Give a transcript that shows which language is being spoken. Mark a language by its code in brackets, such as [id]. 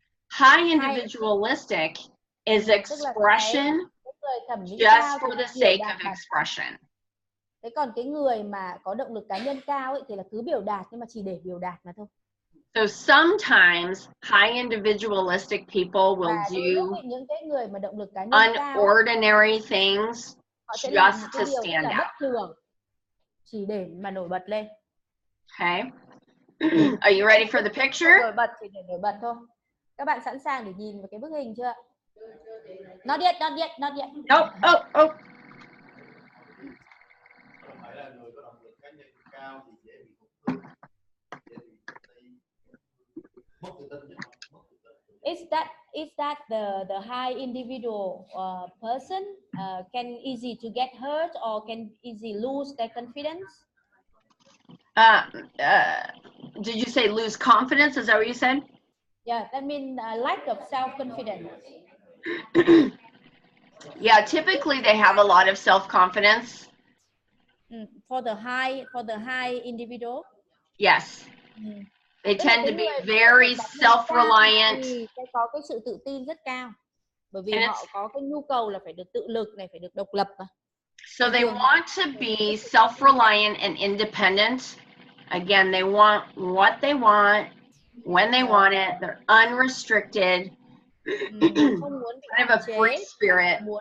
[en] High individualistic is expression just for the sake of expression. [vi] Thế còn cái người mà có động lực cá nhân cao ấy thì là cứ biểu đạt nhưng mà chỉ để biểu đạt mà thôi. [en] So sometimes high individualistic people will do [vi] những cái người mà động lực cá nhân [en] unordinary things just to stand out. [vi] Chỉ để mà nổi bật lên. [en] Okay. Are you ready for the picture? [vi] Nổi bật chỉ để nổi bật thôi. Các bạn sẵn sàng để nhìn vào cái bức hình chưa? [en] Not yet, not yet, not yet. Oh. Is that the high individual person can easy to get hurt or can easy lose their confidence? Did you say lose confidence? Is that what you said? Yeah, that means lack of self-confidence. Yeah, typically they have a lot of self-confidence. For the high individual. Yes. They tend to be very self-reliant. [vi] Có cái sự tự tin rất cao. Bởi vì họ có cái nhu cầu là phải được tự lực này, phải được độc lập. [en] So they want to be self-reliant and independent. Again, they want what they want when they want it. They're unrestricted. Kind of a free spirit.